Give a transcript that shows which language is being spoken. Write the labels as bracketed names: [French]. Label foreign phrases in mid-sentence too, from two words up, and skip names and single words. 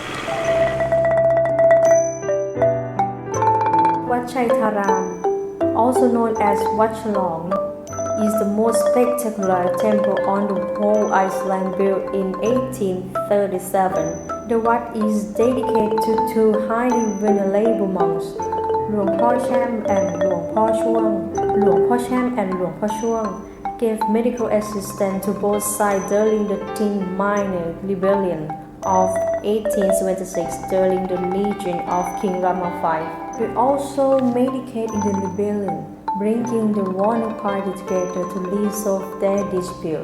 [English] Wat Chai Tharam, also known as Wat Chalong, is the most spectacular temple on the whole island, built in 1837. The Wat is dedicated to 2 highly venerable monks, Luang Pho Cham and Luang Pho Chuang. Luang Pho Cham and Luang Pho Chuang gave medical assistance to both sides during the Tin Minor Rebellion of 1876 during the reign of King Rama V. They also medicated in the rebellion, bringing the warring party together to resolve their dispute.